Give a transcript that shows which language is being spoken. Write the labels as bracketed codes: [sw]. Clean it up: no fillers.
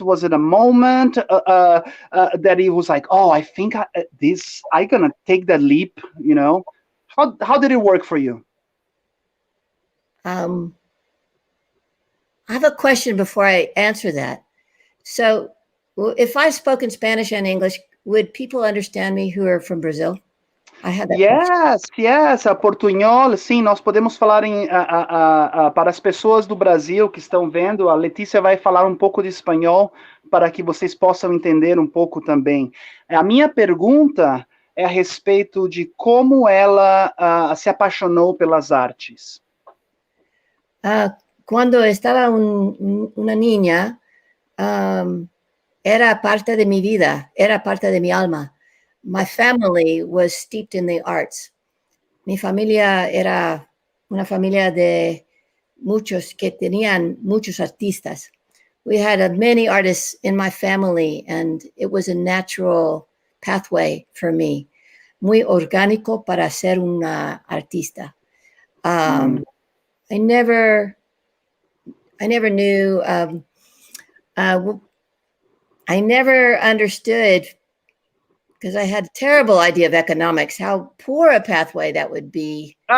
[en] Was it a moment that it was like, oh, I think I'm gonna take that leap? How did it work for you? I have a question before I answer that. So if I spoke in Spanish and English, would people understand me who are from Brazil? I had that [pt] Yes, portunhol, sim, nós podemos falar para as pessoas do Brasil que estão vendo, a Letícia vai falar um pouco de espanhol para que vocês possam entender um pouco também. A minha pergunta é a respeito de como ela se apaixonou pelas artes. [es] Cuando estaba una niña, era parte de mi vida, era parte de mi alma. [en] My family was steeped in the arts. [es] Mi familia era una familia de muchos que tenían muchos artistas. [en] We had many artists in my family, and it was a natural pathway for me. [es] Muy orgánico para ser una artista. [en] I never knew, I never understood, because I had a terrible idea of economics, how poor a pathway that would be.